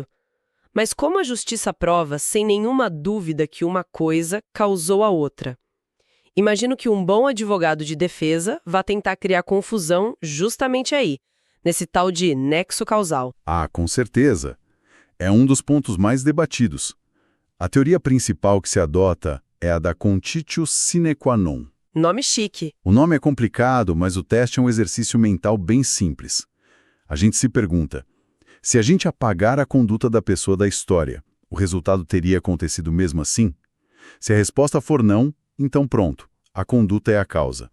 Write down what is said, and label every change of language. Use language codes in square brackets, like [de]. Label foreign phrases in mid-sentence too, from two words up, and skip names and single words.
[pt] Mas como a justiça prova, sem nenhuma dúvida, que uma coisa causou a outra? Imagino que um bom advogado de defesa vá tentar criar confusão justamente aí, nesse tal de nexo causal. Ah, com certeza. É um dos pontos mais debatidos. A teoria principal que se adota é a da [la] contitio sine qua non. [pt] Nome chique. O nome é complicado, mas o teste é um exercício mental bem simples. A gente se pergunta, Se a gente apagar a conduta da pessoa da história, o resultado teria acontecido mesmo assim? Se a resposta for não, então pronto, a conduta é a causa.